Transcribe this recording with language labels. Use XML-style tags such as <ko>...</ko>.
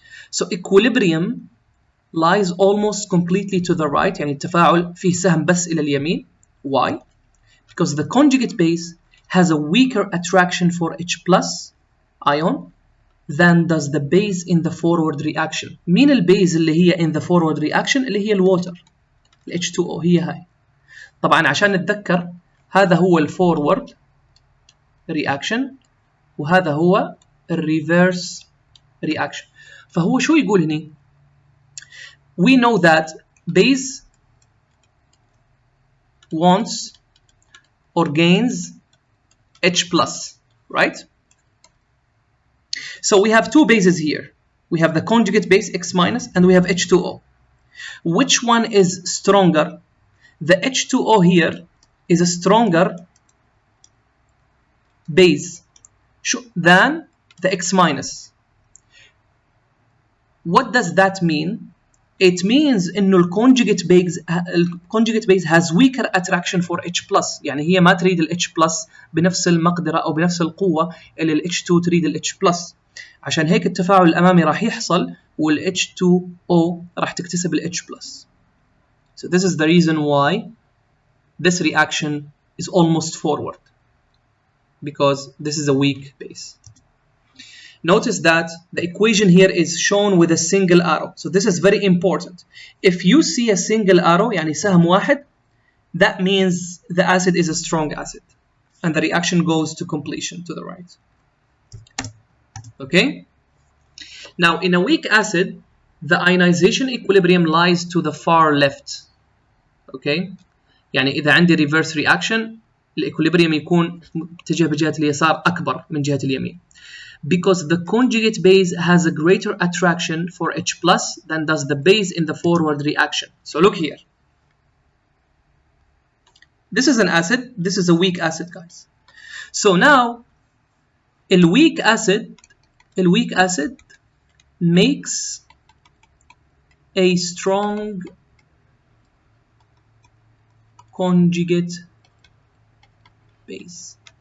<en>So equilibrium lies almost completely to the right</en> <ar>يعني التفاعل فيه سهم بس إلى اليمين.</ar> <en>Why? Because the conjugate base has a weaker attraction for H plus ion than does the base in the forward reaction.</en> <ar>مين البيز اللي هي</ar> <en>in the forward reaction؟</en> <ar>اللي هي الووتر، ال H2O هي هاي. طبعا عشان نتذكر هذا هو الفورورد reaction وهذا هو الريفيرس reaction. فهو شو يقول هنا؟</ar> <en>We know that base wants or gains H plus, right? So we have two bases here. We have the conjugate base X minus and we have H2O. Which one is stronger? The H2O here is a stronger base than the X minus. What does that mean? It means</en> <ar>إنه</ar> <en>الconjugate base has weaker attraction for H plus.</en> <ar>يعني هي ما تريد ال H plus بنفس المقدرة أو بنفس القوة اللي ال H2 تريد ال H plus. عشان هيك التفاعل الأمامي راح يحصل وال H2O راح تكتسب ال H plus.</ar> <en>So this is the reason why this reaction is almost forward, because this is a weak base. Notice that the equation here is shown with a single arrow. So this is very important. If you see a single arrow,</en> <ar>يعني سهم واحد,</ar> <en>that means the acid is a strong acid. And the reaction goes to completion to the right. Okay? Now, in a weak acid, the ionization equilibrium lies to the far left. Okay?</en> <ar>يعني إذا عندي</ar> <en>reverse reaction,</en> <ar>الإكوليبريم يكون اتجاه بجهة اليسار أكبر من جهة اليمين.</ar> <en>Because the conjugate base has a greater attraction for H plus than does the base in the forward reaction. So look here. This is an acid. This is a weak acid, guys. So now, a weak acid makes a strong conjugate base.</en>